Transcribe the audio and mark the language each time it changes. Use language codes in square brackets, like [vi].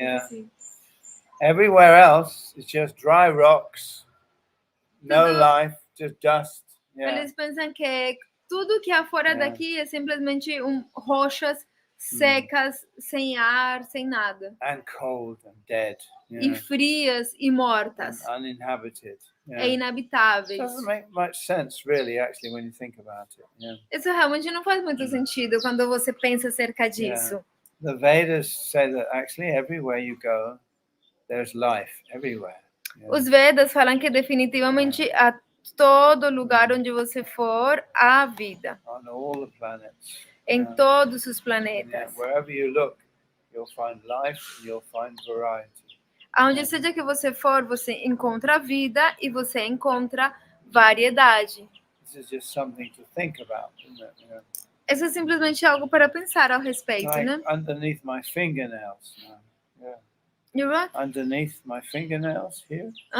[pt] Assim. [en] Everywhere else is just dry rocks, no life, just dust. [pt] Eles pensam que tudo que há fora daqui é simplesmente rochas secas, sem ar, sem nada. [en] And cold and dead. [pt] E frias e mortas. [en] And uninhabited. [pt] É inabitáveis. [en] It doesn't make much sense, really, actually, when you think about it. [pt] Isso realmente não faz muito sentido quando você pensa acerca disso. [en] The Vedas say that actually everywhere you go, there's life everywhere. [pt] Os Vedas falam que definitivamente a todo lugar onde você for, há vida. [en] On all the planets. [pt] Em todos os planetas. [en] Wherever you look, you'll find life and you'll find variety. [pt] Aonde seja que você for, você encontra vida e você encontra variedade. [en] This is just something to think about, isn't it? [pt] Isso é simplesmente algo para pensar ao respeito, [en] like [pt] né? [en] Underneath my fingernails. You what? underneath my fingernails here.